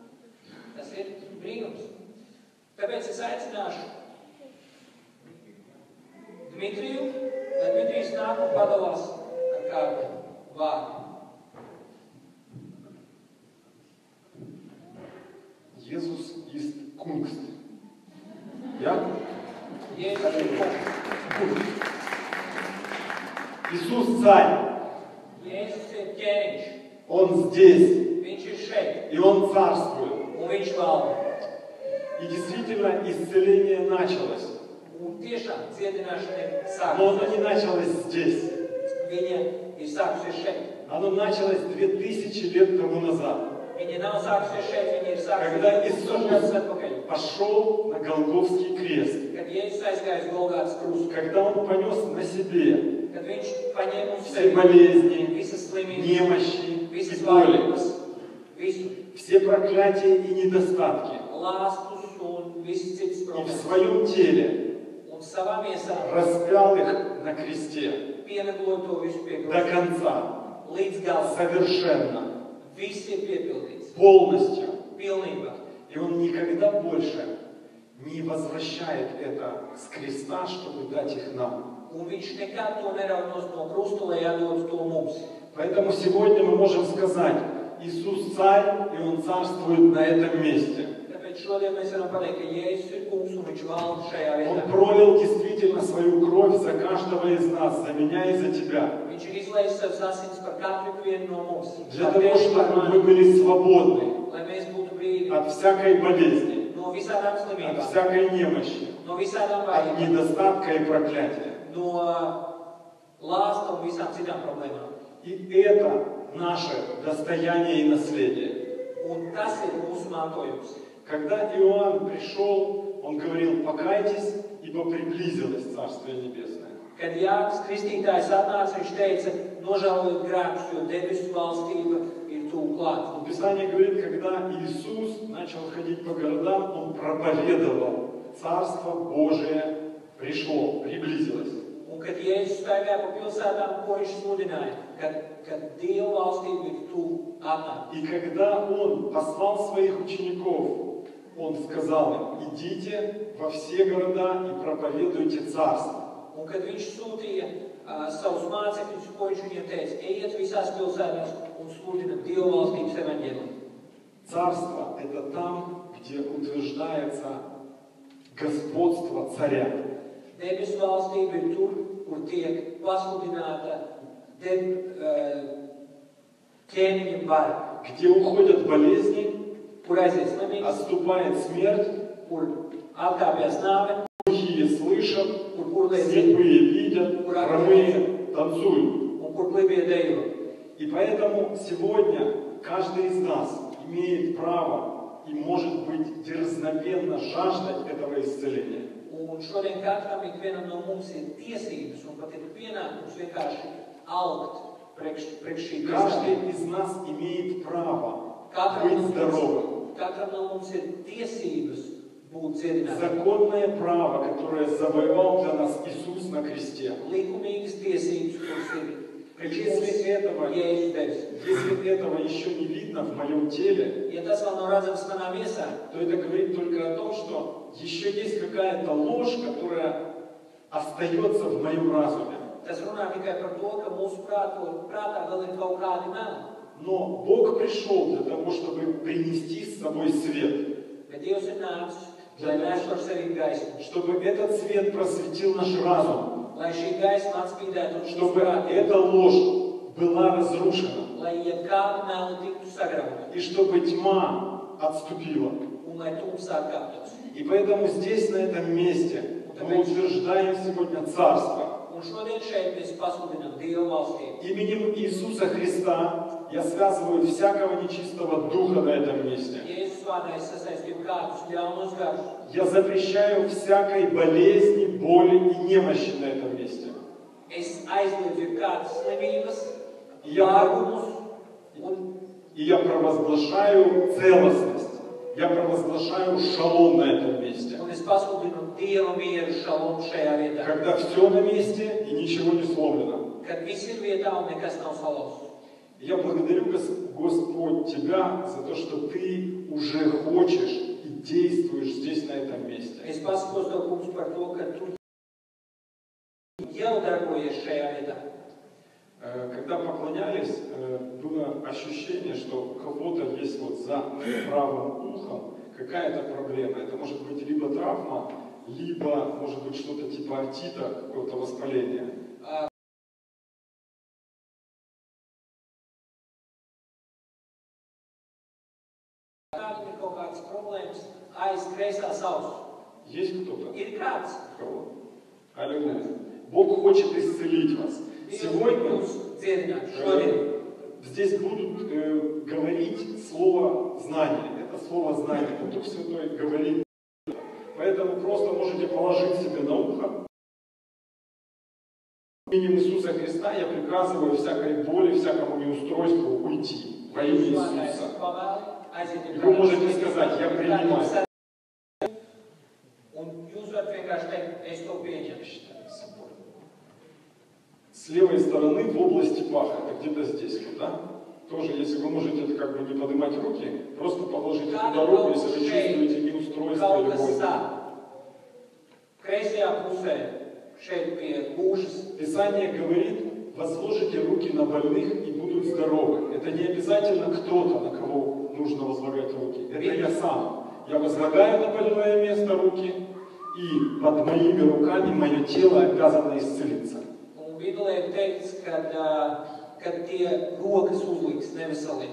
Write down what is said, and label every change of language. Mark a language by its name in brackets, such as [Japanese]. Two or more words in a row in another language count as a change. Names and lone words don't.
[Latvian] Tas ir brīnums. Tāpēc es aicināšu Dmitriju, lai Dmitrijs nāk un padalās ar kādu vārdu. [Russian] Иисус есть Kunst. Я? [Latvian] Jēzus ir kungs. [Russian] Иисус царь. [Latvian] Jēzus ir ķēniņš. [Russian] Он здесь. [Latvian] Viņš ir šeit. [Russian] И Он царствует. [Latvian] Un viņš valda. [Russian] И действительно исцеление началось. [Latvian] Un tiešām dziedināšana ir [Russian] Но оно [Latvian] sākusies. [Russian] не началось здесь. [Latvian] Viņa ir sākusies šeit. [Russian] Оно началось 2000 лет тому назад. [Latvian] Viņa nav sākusies šeit, viņa ir [Russian] Когда [Latvian] sākusies [Russian] Иисус [Latvian] 1000 gadus atpakaļ. [Russian] пошел на Голгофский крест. [Latvian] Kad Jēzus aizgāja uz Golgātas krustu. [Russian] Когда Он понес на себе [Latvian] Kad viņš paņēma uz [Russian] все [Latvian] sevi [Russian] болезни, [Latvian] visas slimības, [Russian] немощи [Latvian] visas [Russian] и боли, [Latvian] vājības, visu [Russian] все проклятия и недостатки. [Latvian] lāstus un visas citas [Russian] И в [Latvian] problēmas. [Russian] своем теле [Latvian] Un savā miesā [Russian] распял их на кресте [Latvian] pienagloja to visu pie [Russian] до [Latvian] krusta. [Russian] конца, [Latvian] Līdz galam. [Russian] совершенно, [Latvian] Viss ir piepildīts. [Russian] полностью. [Latvian] Pilnībā. [Russian] И Он никогда больше не возвращает это с креста, чтобы дать их нам. [Latvian] Un viņš nekad to nerauj no krusta, lai atdod to mums. [Russian] Поэтому сегодня мы можем сказать, Иисус царь, и Он царствует на этом месте. [Latvian] Tāpēc šodien mēs varam pateikt, ka Jēzus ir kungs un viņš valda šajā [Russian] Он [Latvian] vietā. [Russian] пролил действительно свою кровь за каждого из нас, за меня и за тебя. [Latvian] Viņš ir izlējis savas asins par katru vienu no mums. [Russian] Для того, чтобы мы были свободны [Latvian] Lai mēs būtu brīvi [Russian] от всякой болезни, [Latvian] no visādām [Russian] от [Latvian] slimībām, [Russian] всякой немощи, [Latvian] no visādām [Russian] от [Latvian] vājībām, [Russian] недостатка и проклятия. [Latvian] no lāsta un visām citām problēmām. [Russian] И это наше достояние и наследие. [Latvian] Un tas ir mūsu mantojums. [Russian] Когда Иоанн пришел, он говорил, покайтесь, ибо приблизилось Царствие Небесное. [Latvian] Kad Jānis Kristītājs atnāca, viņš teica, nožēlojiet grēkus, jo debesu valstība ir tuvu klāt. [Russian] Но Писание говорит, когда Иисус начал ходить по городам, Он проповедовал, Царство Божие пришло, приблизилось. [Latvian] Un kad Jēzus staigāja pa pilsētām, ko viņš sludināja, kad Dieva valstība ir tuvu atnāk. [Russian] И когда Он послал своих учеников, Он сказал им, идите во все города и проповедуйте Царство. [Latvian] Un kad viņš sūtīja savus mācekļus, ko viņš viņiem teica, ejiet visās pilsētās un sludinat Dieva valstības evaņģēliju. [Russian] Царство – это там, где утверждается господство царя. [Latvian] Debesu valstība ir tur, kur tiek pasludināta ķēniņa vara, [Russian] Где уходят болезни, [Latvian] kur aiziet slimības, [Russian] отступает смерть, [Latvian] kur atkāpjas nāve, [Russian] глухие слышат, [Latvian] kur kurlies [Russian] слепые видят, хромые танцуют. [Latvian] un kur klibie dejo. [Russian] И поэтому сегодня каждый из нас имеет право и может быть дерзновенно жаждать этого исцеления. [Latvian] Un šodien katram ikvienam no mums ir tiesības un pat ir pienākums vienkārši augt priekš šī [Russian] Каждый [Latvian] kristāla. [Russian] из нас имеет право [Latvian] Katram [Russian] быть здоровым. [Latvian] no mums ir tiesības būt dziedinātiem. [Russian] Законное право, которое завоевал для нас Иисус на кресте. [Latvian] Likumīgas tiesības, kuras ir priekš [Russian] Если этого, [Latvian] mums Jēzus devis. [Russian] если этого еще не видно в моем теле, [Latvian] Ja tas vēl nav redzams manā miesā, [Russian] то это говорит только о том, что еще есть какая-то ложь, которая остается в моем разуме. [Latvian] tas runā tikai par to, ka mūsu prātā vēl ir kaut kādi meli. [Russian] Но Бог пришел для того, чтобы принести с собой свет. [Latvian] Bet Dievs ir nācis, lai nestu ar sevi gaismu. [Russian] Чтобы этот свет просветил наш разум. [Latvian] Lai šī gaisma atspīdētu uz [Russian] Чтобы [Latvian] mūsu prātiem. [Russian] эта ложь была разрушена. [Latvian] Lai jebkāda meli tiktu sagrauta. [Russian] И чтобы тьма отступила. [Latvian] Un lai tumsā atkāptos. [Russian] И поэтому здесь, на этом месте, мы утверждаем сегодня Царство. [Latvian] Un šodien šeit mēs pasludinām Dieva valstību. [Russian] Именем Иисуса Христа я связываю всякого нечистого духа на этом месте. [Latvian] Jēzus vārdā es sasaistīju kādus ļaunos garus. [Russian] Я запрещаю всякой болезни, боли и немощи на этом месте. [Latvian] Es aizliedzu jebkādas slimības, Ja- vārgumus un [Russian] И я провозглашаю целостность. Я провозглашаю шалом на этом месте. [Latvian] es pasludinu Dieva mieru šalomu šajā vietā. [Russian] Когда все на месте и ничего не сломлено. [Latvian] Kad viss ir vietā un nekas nav salauzts. [Russian] Я благодарю, Господь, Тебя за то, что Ты уже хочешь и действуешь здесь, на этом месте. [Latvian] Es pasakos Tev, kungs, par to, ka Tu jau darbojies šajā vietā. [Russian] Когда поклонялись, было ощущение, что у кого-то есть вот за правым ухом какая-то проблема. Это может быть либо травма, либо может быть что-то типа отита, какого-то воспаления. [Latvian] Kādam ir kaut kādas problēmas aiz kreisās auss. [Russian] Есть кто-то? [Latvian] Ir kāds. [Russian] Кого? Аллилуйя. Бог хочет исцелить вас. [Latvian] Dievs [Russian] Сегодня [Latvian] mūs dziedināt šodien. [Russian] здесь будут говорить слово знания. Это слово знания. Это Дух Святой говорит. Поэтому просто можете положить себе на ухо. Именем Иисуса Христа я приказываю всякой боли, всякому неустройству уйти. Во имя Иисуса. И вы можете сказать, я принимаю. [Latvian] Un jūs varat vienkārši teikt, es to pieņemu. [Russian] С левой стороны в области паха, это где-то здесь, вот, да? Тоже, если вы можете это как бы не поднимать руки, просто положите туда руку, если вы чувствуете неустройство или боль. [Latvian] Kreisajā pusē, šeit pie gūžas. [Russian] Писание говорит, возложите руки на больных и будут здоровы. Это не обязательно кто-то, на кого нужно возлагать руки. Это я сам. Я возлагаю на больное место руки, и под моими руками мое тело обязано исцелиться. [Latvian] Un Bībelē ir teikts, kad tie rokas uzliks neveseliem.